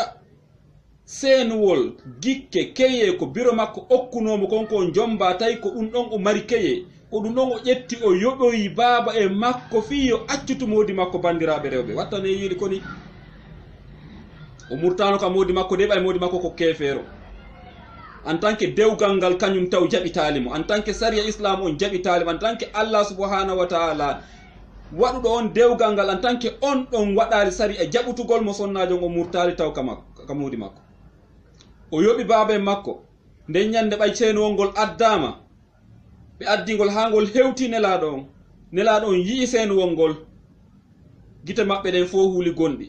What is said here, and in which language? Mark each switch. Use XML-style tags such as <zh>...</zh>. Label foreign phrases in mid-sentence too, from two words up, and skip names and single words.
<ff>Seenuwol gikke keye ko biro makko okkunomo konko jomba tawi ko ɗum ɗon o mari keye, ko ɗum ɗon o ƴetti o yoɓoyi baaba e makko fi yo accutu modi makko. Bandiraɓe rewɓe wattane yiɗi koni o murtano ka modi makko de ɓay modi makko ko kefeero.</ff> <fr>En tant que</fr> <ff>dewgal ngal kañum taw jaɓitalimo,</ff> <fr>en tant que</fr> <ff>sariya islam on jaɓitalimo,</ff> <fr>en tant que</fr> <ff>Allah</ff> <ar>سبحانه وتعالى</ar> <ff>waɗuɗo on dewgal ngal,</ff> <fr>en tant que</fr> <ff>on ɗon waɗali sariya jaɓutugol mo sonnajo o murtali taw ka modi makko. O yoɓi baba en makko, nden ñande ɓay ceenuwol ngol addama, ɓe addingol ha ngol hewti nelaɗo on yii seenuwol ngol, gite maɓɓe ɗen fo huuli gonɗi.</ff>